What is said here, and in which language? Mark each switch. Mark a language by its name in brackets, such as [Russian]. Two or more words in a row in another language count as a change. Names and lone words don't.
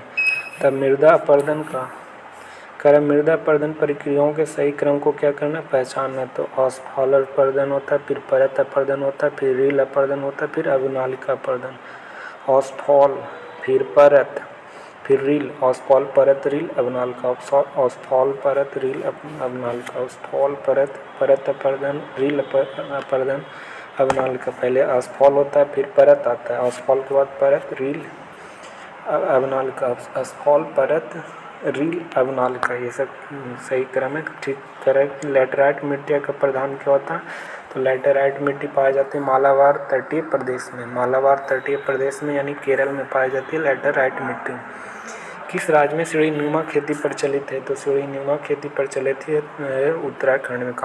[Hindi] तब मृदा अपरदन का करा मृदा अपरदन प्रक्रियाओं के सही क्रम को क्या करना? पहचानना। तो आसफॉल अपरदन होता है, फिर परत अपरदन होता है, फिर रील अपरदन होता है, फिर अवनालिका अपरदन। आसफॉल, फिर परत, फिर रील, आसफॉल परत रील अवनालिका। आसफॉल परत रील अवनालिका। आसफॉल परत अपरदन, रील अपरदन, अवनालिका। पहले आसफॉल होता है, फिर परत आता है, आसफॉल के बाद परत, रील, अवनालिका। आसफॉल परत रील अवनालिका, ये सब सही क्रम है, ठीक। करेक्ट। लैटेराइट मिट्टी का प्रधान क्या होता है? तो लैटेराइट मिट्टी पाई जाती है मालाबार तटीय प्रदेश में। मालाबार तटीय प्रदेश में यानी केरल में पाई जाती है लैटेराइट मिट्टी। किस राज्य में सीढ़ीनुमा खेती प्रचलित है? तो सीढ़ीनुमा खेती प्रचलित है उत्तराखंड में।